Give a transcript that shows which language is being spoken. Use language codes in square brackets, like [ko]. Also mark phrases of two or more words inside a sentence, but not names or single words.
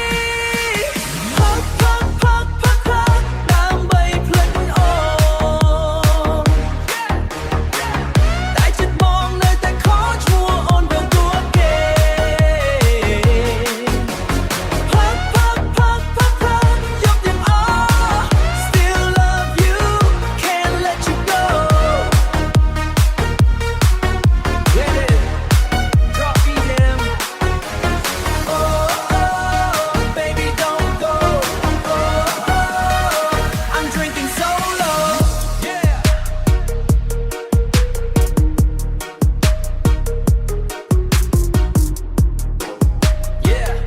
[km] ដើម្បីភ្លេចអូនតែចិត្តបងនៅតែខកឈ្មោះអូនទាំងទួគេយកទាំងអស់ [en] Still love you can't let you go Get it drop me them oh baby don't go oh I'm drinking solo yeah yeah